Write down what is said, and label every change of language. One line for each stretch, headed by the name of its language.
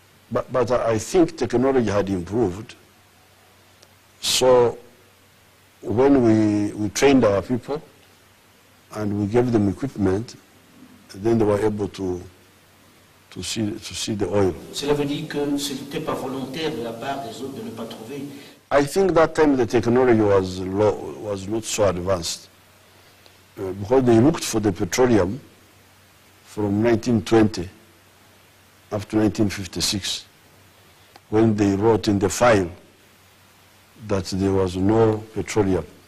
English: But I think technology had improved. So when we trained our people and we gave them equipment, then they were able to see the oil.
French: Cela veut dire que ce n'était pas volontaire de la part des autres de ne pas trouver.
English: I think that time the technology was not so advanced because they looked for the petroleum from 1920 up to 1956 when they wrote in the file that there was no petroleum.